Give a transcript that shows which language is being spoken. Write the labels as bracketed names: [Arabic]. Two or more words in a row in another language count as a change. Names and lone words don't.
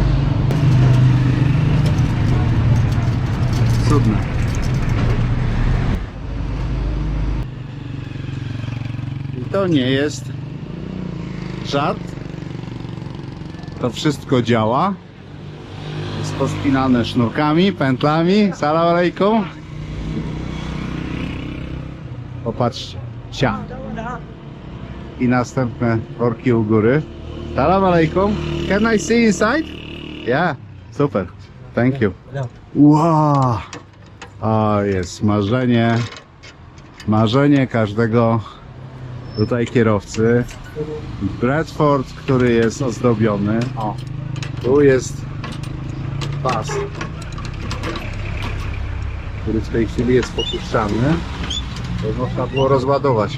[Polish] Cudne. I to nie jest żart. To wszystko działa. Jest pospinane sznurkami, pętlami. [Arabic] سلام عليكم. [Polish] Popatrzcie. Cia. I następne worki u góry. [Arabic] سلام عليكم. [English] Can I see inside? Yeah. Super. Thank you. [Polish] Wow. O, jest marzenie. Marzenie każdego tutaj kierowcy. Bradford, który jest ozdobiony. O. Tu jest pas, który w tej chwili jest popuszczany, to można było rozładować.